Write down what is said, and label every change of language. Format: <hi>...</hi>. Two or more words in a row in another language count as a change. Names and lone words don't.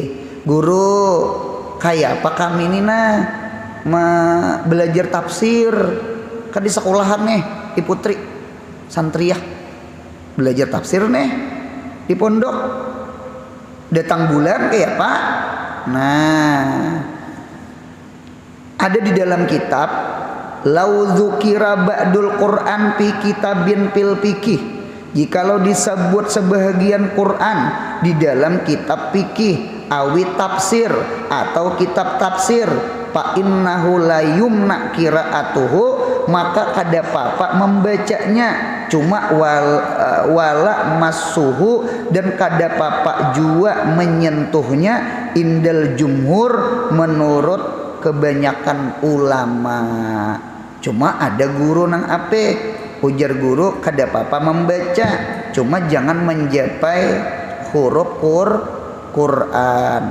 <bjn>Guru kayak apa kami ini belajar tafsir kan di sekolahan nih di Putri Santriah belajar tafsir nih di pondok datang bulan kayak apa. Nah, ada di dalam kitab</bjn> <ar>لو ذكر بعض القرآن في كتاب في</ar> <bjn>fikih, jikalau disebut sebahagian Quran di dalam kitab fikih awi tafsir atau kitab tafsir,</bjn> <ar>فإنه لا يمنع قراءته,</ar> <bjn>maka kada apa membacanya, cuma</bjn> <ar>ولا مسه,</ar> <bjn>dan kada apa jua menyentuhnya</bjn> <ar>عند الجمهور</ar> <bjn>menurut kebanyakan ulama. Cuma ada guru nang ape ujar guru kada apa membaca, cuma jangan menjapai huruf Quran.</bjn>